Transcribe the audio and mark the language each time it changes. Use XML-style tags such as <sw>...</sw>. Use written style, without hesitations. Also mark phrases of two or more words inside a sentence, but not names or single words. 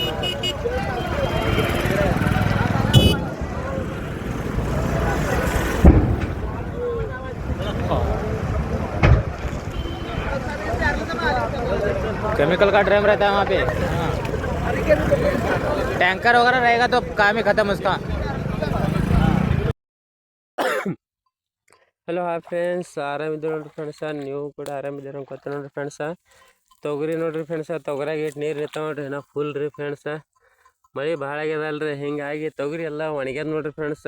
<hi>केमिकल का ड्रम रहता है वहाँ पे, टैंकर वगैरह रहेगा तो काम ही खत्म उसका।</hi> <en>hello hi friends,</en> <kn>ಆರಾಮಿದ್ದೀವಿ ನೋಡ್ರಿ ಫ್ರೆಂಡ್ಸ. ನೀವು ಕೂಡ ಆರಾಮಿದ್ದೀರ ಅನ್ಕೋತ ನೋಡ್ರಿ ಫ್ರೆಂಡ್ಸ. ತೊಗರಿ ನೋಡ್ರಿ ಫ್ರೆಂಡ್ಸ, ತೊಗರಾಗ ಎಷ್ಟು ನೀರು ಇರ್ತಾವೆ ನೋಡ್ರಿ, ಏನೋ ಫುಲ್ ರೀ ಫ್ರೆಂಡ್ಸ. ಮಳೆ ಭಾಳ ಆಗ್ಯದಲ್ರಿ, ಹಿಂಗಾಗಿ ತೊಗರಿ ಎಲ್ಲ ಒಣಗ್ಯದ ನೋಡ್ರಿ ಫ್ರೆಂಡ್ಸ.</kn>